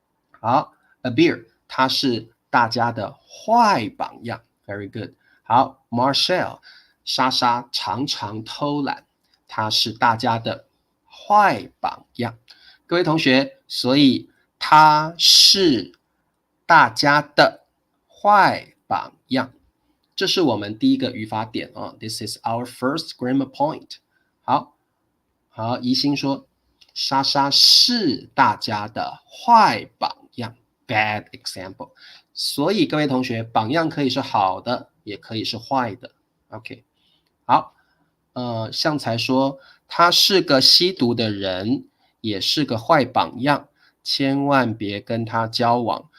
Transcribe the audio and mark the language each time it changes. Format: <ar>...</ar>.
<zh>好 Abir 她是大家的坏榜样</zh> <en>Very good。</en> <zh>好 Marcel 莎莎常常偷懒，他是大家的坏榜样。各位同学，所以他是大家的坏榜样。这是我们第一个语法点啊</zh> <en>This is our first grammar point.</en> <zh>好，宜兴说，莎莎是大家的坏榜样 ，</zh> <en>bad example。</en> <zh>所以各位同学，榜样可以是好的，也可以是坏的。 OK， 好，向才说他是个吸毒的人，也是个坏榜样，千万别跟他交往。</zh>